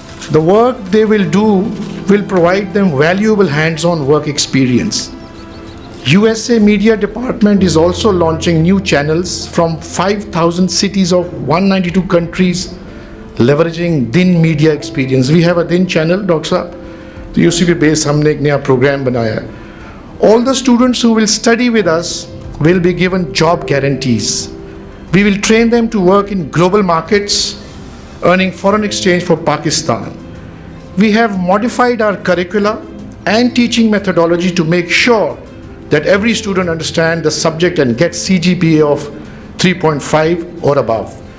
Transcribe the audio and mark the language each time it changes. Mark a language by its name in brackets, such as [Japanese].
[English] The work they will do will provide them valuable hands-on work experience. USA Media Department is also launching new channels from 5,000 cities of 192 countries, leveraging DIN media experience. We have a DIN channel, Dr. Saab. The UCP base [Urdu] ہم نے ایک نیا programme بنایا ہے. [English] All the students who will study with us will be given job guarantees. We will train them to work in global markets, earning foreign exchange for Pakistan. We have modified our curricula and teaching methodology to make sure that every student understands the subject and gets CGPA of 3.5 or above.